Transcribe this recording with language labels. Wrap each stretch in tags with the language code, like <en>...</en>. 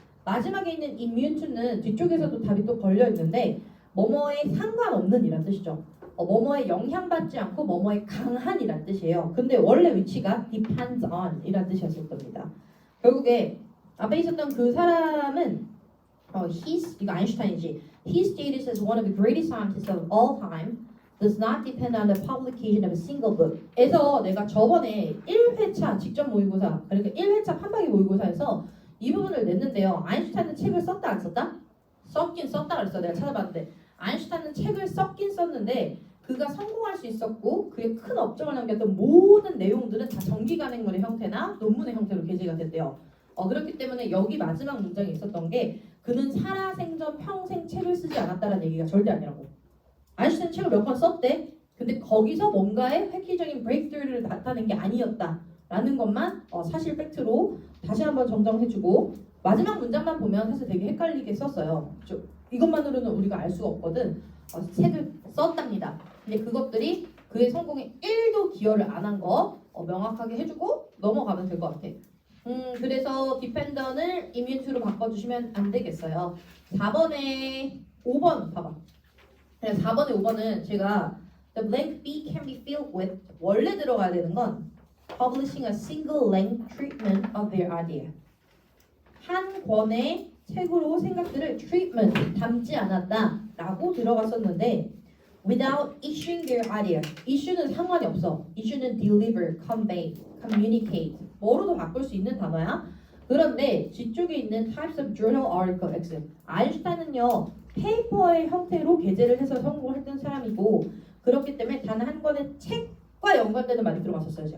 <ko>마지막에 있는 immune to는 뒤쪽에서도 답이 또 걸려 있는데 뭐뭐에 상관없는 이란 뜻이죠. 뭐뭐에 영향받지 않고 뭐뭐에 강한 이란 뜻이에요. 근데 원래 위치가 depends on 이란 뜻이었을 겁니다. 결국에 앞에 있었던 그 사람은 이거 아인슈타인이지.</ko> <en>He stated as one of the greatest scientists of all time does not depend on the publication of a single book.</en> <ko>에서 내가 저번에 1회차 직접 모의고사 그러니까 1회차 판박이 모의고사에서 이 부분을 냈는데요. 아인슈타인은 책을 썼다 안 썼다? 썼긴 썼다 그랬어. 내가 찾아봤는데 아인슈타인은 책을 썼긴 썼는데 그가 성공할 수 있었고 그의 큰 업적을 남겼던 모든 내용들은 다 정기간행물의 형태나 논문의 형태로 게재가 됐대요. 그렇기 때문에 여기 마지막 문장에 있었던 게 그는 살아생전 평생 책을 쓰지 않았다는 얘기가 절대 아니라고. 아인슈타인 책을 몇 권 썼대. 근데 거기서 뭔가의 획기적인 브레이크트루를 나타낸 게 아니었다라는 것만 사실 팩트로 다시 한번 정정해주고 마지막 문장만 보면 사실 되게 헷갈리게 썼어요. 이것만으로는 우리가 알 수가 없거든. 책을 썼답니다. 근데 그것들이 그의 성공에 1도 기여를 안 한 거 명확하게 해주고 넘어가면 될 것 같아. 그래서 디펜던을 이뮤트로 바꿔주시면 안 되겠어요. 4번에 5번 봐봐. 4번에 5번은 제가</ko> <en>The blank B can be filled with</en> <ko>원래 들어가야 되는 건</ko> <en>publishing a single length treatment of their idea.</en> <ko>한 권의 책으로 생각들을 treatment 담지 않았다라고 들어갔었는데</ko> <en>without issuing their idea.</en> <ko>issue는 상관이 없어. issue는 deliver, convey, communicate 뭐로도 바꿀 수 있는 단어야. 그런데 뒤쪽에 있는</ko> <en>types of journal article X</en> <ko>아인슈타인은요 페이퍼의 형태로 게재를 해서 성공했던 사람이고 그렇기 때문에 단 한 권의 책과 연관되는 말이 들어갔었어요.</ko>